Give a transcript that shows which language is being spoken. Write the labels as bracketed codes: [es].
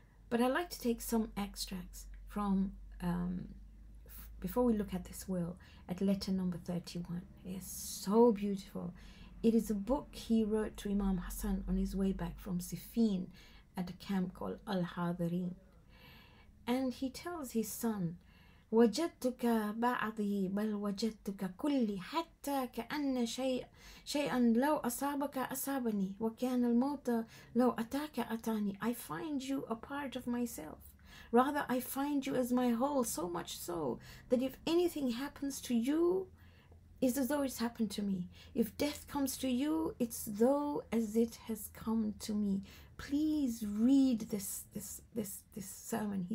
[en] But I like to take some extracts from, before we look at this will, at letter number 31. It is so beautiful. It is a book he wrote to Imam Hassan on his way back from Siffin. at a camp called Al-Hadirin. And he tells his son, [ar] وجدتك بعضي بل وجدتك كلي حتى كأن شيئا لو أصابك أصابني وكان الموت لو أتاك أتاني. [en] I find you a part of myself. Rather, I find you as my whole, so much so that if anything happens to you, it's as though it's happened to me. If death comes to you, it's though as it has come to me. Please read this sermon.